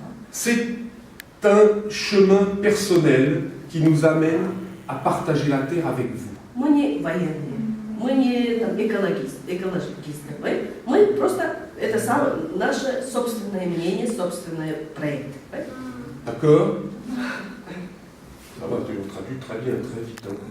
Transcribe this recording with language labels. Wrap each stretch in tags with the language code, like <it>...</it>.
<fr>C'est un chemin personnel qui nous amène à partager la terre avec vous.</fr> <ru>Мы не экологисты, мы просто, это наше собственное мнение, собственный проект.</ru> <fr>D'accord? Ça va, tu le traduis très bien, très vite.</fr>